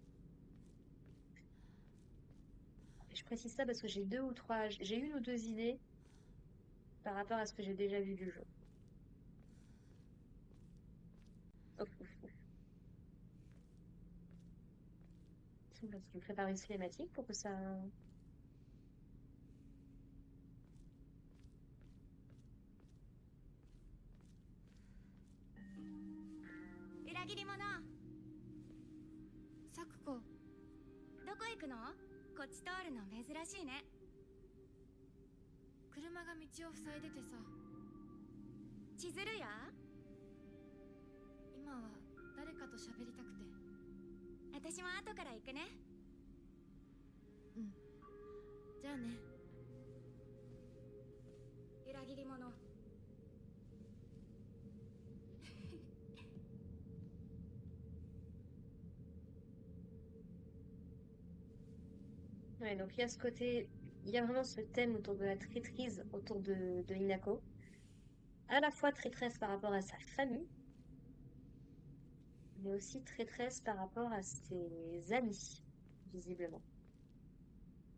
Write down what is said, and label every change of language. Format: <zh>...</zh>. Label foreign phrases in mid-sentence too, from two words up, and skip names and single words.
<fr>Et je précise ça parce que j'ai j'ai une ou deux idées par rapport à ce que j'ai déjà vu du jeu. Ouf, ouf, ouf. Tu me prépares une cinématique pour que ça...</fr> <ja>裏切り者。サクコ、どこ行くの？こっち通るの珍しいね。車が道を塞いでてさ。千鶴や？今は誰かと喋りたくて。私も後から行くね。うん。じゃあね。裏切り者。</ja> <fr>Ouais, donc il y a ce côté, il y a vraiment ce thème autour de la traîtrise autour de Hinako. À la fois traîtresse par rapport à sa famille, mais aussi traîtresse par rapport à ses amis, visiblement.</fr>